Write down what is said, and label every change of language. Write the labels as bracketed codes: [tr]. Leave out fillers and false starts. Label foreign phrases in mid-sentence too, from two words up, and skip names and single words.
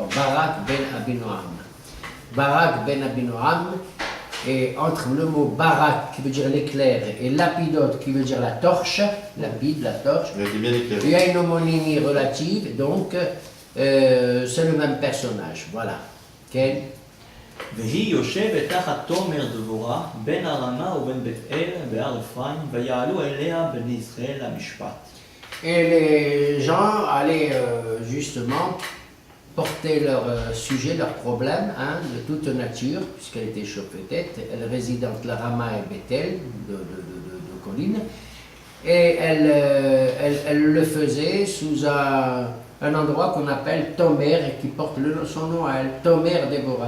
[fr] Barak ben Abinoam. Barak ben Abinoam, et entre le mot Barak qui veut dire l'éclair et lapidote qui veut dire la torche, lapide, la torche, il y a une homonymie relative, donc c'est le même personnage. Voilà. Okay. [he] והיא יושבת תחת תומר דבורה בין הרמה ובין בית אל בהר אפרים ויעלו אליה בני ישראל למשפט. [fr] Et les gens allaient justement porter leur sujet, leurs problèmes de toute nature, puisqu'elle était chauffetette. Elle réside entre la Rama et Bethel, de collines, et elle le faisait sous un endroit qu'on appelle Tomer, et qui porte son nom à elle, Tomer Déborah.